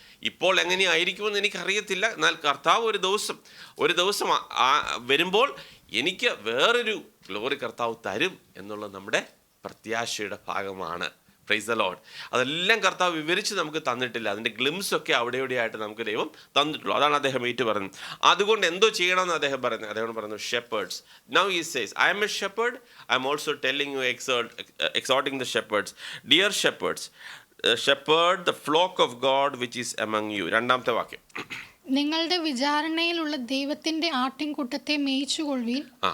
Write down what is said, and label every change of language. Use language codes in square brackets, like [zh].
[ml] ഇപ്പോൾ എങ്ങനെയായിരിക്കുമെന്ന് എനിക്കറിയത്തില്ല. എന്നാൽ കർത്താവ് ഒരു ദിവസം വരുമ്പോൾ എനിക്ക് വേറൊരു ഗ്ലോറി കർത്താവ് തരും എന്നുള്ളത് നമ്മുടെ പ്രത്യാശയുടെ ഭാഗമാണ്. [en] Praise the Lord. [ml] അതെല്ലാം കർത്താവ് വിവരിച്ച് നമുക്ക് തന്നിട്ടില്ല. അതിൻ്റെ ഗ്ലിംസ് ഒക്കെ അവിടെ ഇവിടെയായിട്ട് നമുക്ക് ദൈവം തന്നിട്ടുള്ളൂ. അതാണ് അദ്ദേഹം ഏറ്റു പറയുന്നത്. അതുകൊണ്ട് എന്തോ ചെയ്യണമെന്ന് അദ്ദേഹം പറയുന്നു shepherd's. [en] Now he says I am a shepherd, I am also telling you exhorting the shepherds, dear shepherds, shepherd the flock of God which is among you. [ml] രണ്ടാമത്തെ വാക്യം. നിങ്ങളുടെ വിചാരണയിലുള്ള ദൈവത്തിന്റെ ആട്ടിൻകൂട്ടത്തെ മേയിച്ചുകൊള്ളുവീൻ.